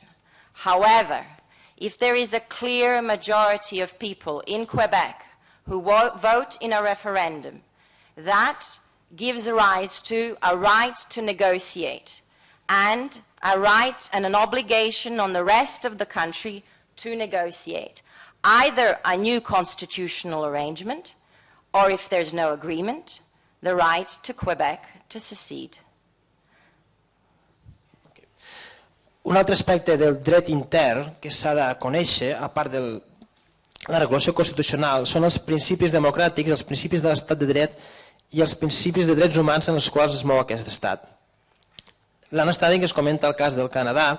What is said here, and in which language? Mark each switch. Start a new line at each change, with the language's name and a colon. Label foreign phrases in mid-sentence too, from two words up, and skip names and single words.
English: However, if there is a clear majority of people in Quebec who vote in a referendum, that gives rise to a right to negotiate and a right and an obligation on the rest of the country to negotiate either a new constitutional arrangement or, if there's no agreement, the right to Quebec to secede.
Catalan: Un altre aspecte del dret intern que s'ha de conèixer, a part de la regulació constitucional, són els principis democràtics, els principis de l'estat de dret i els principis de drets humans en els quals es mou aquest estat. L'Anna Stanic es comenta el cas del Canadà.